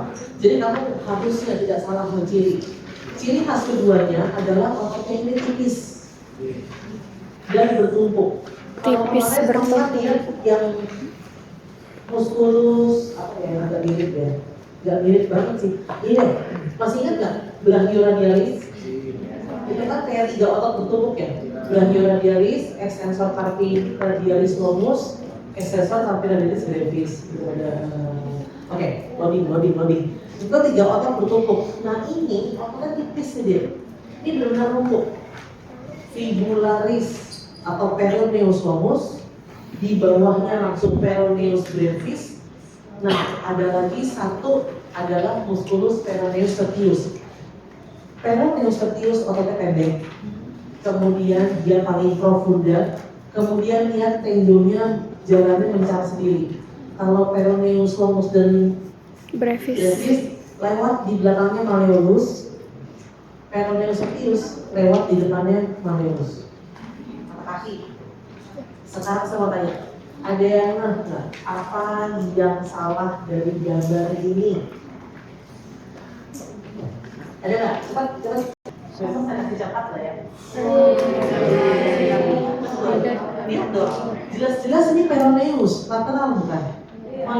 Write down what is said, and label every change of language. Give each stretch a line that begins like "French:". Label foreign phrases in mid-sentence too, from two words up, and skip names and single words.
Indonesian: Jadi kamu harusnya tidak salah menciri. Ciri khas keduanya adalah ototnya ini tipis dan bertumpuk. Tipis bertumpuk. Yang muskulus apa ya, agak mirip ya, nggak mirip banget sih. Ini masih ingat nggak brachioradialis? Itu kan kayak 3 otot bertumpuk ya.
Latin: Brachioradialis, extensor carpi radialis longus, extensor carpi radialis brevis.
Indonesian: Oke, loading. Itu 3 otot bertumpuk. Nah ini ototnya tipis nih dia. Ini benar-benar numpuk.
Latin: Fibularis atau peroneus longus,
Indonesian: di bawahnya langsung
Latin: peroneus brevis.
Indonesian: Nah ada lagi satu adalah
Latin: musculus peroneus tertius. Peroneus tertius
Indonesian: ototnya pendek. Kemudian dia paling profunda. Kemudian lihat tendonnya jalannya mencar sendiri. Kalau
Latin: peroneus longus
Indonesian: dan Brevis. Lewat di belakangnya malleolus,
Latin: peroneus tertius
Indonesian: lewat di depannya malleolus. Mata kaki. Sekarang saya mau tanya, ada yang nggak apa yang salah dari gambar ini? Ada nggak? Cepat. Besok saya kasih cepat lah ya. Lihat dong, jelas-jelas ini
Latin: peroneus lateral
Indonesian: bukan?